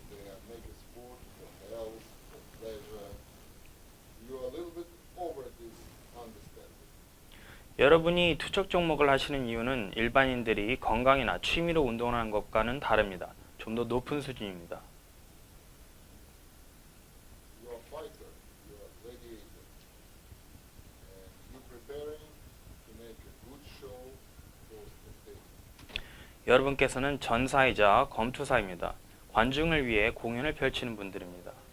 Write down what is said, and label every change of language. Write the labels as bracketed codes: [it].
[en] They make a sport for health, for pleasure. You are a little bit over this understanding. [ko] 여러분이 투척 종목을 하시는 이유는 일반인들이 건강이나 취미로 운동을 하는 것과는 다릅니다. 좀 더 높은 수준입니다. [en] You are fighter, you are gladiator, and you preparing to make a good show for spectators. [ko] 여러분께서는 전사이자 검투사입니다. 관중을 위해 공연을 펼치는 분들입니다.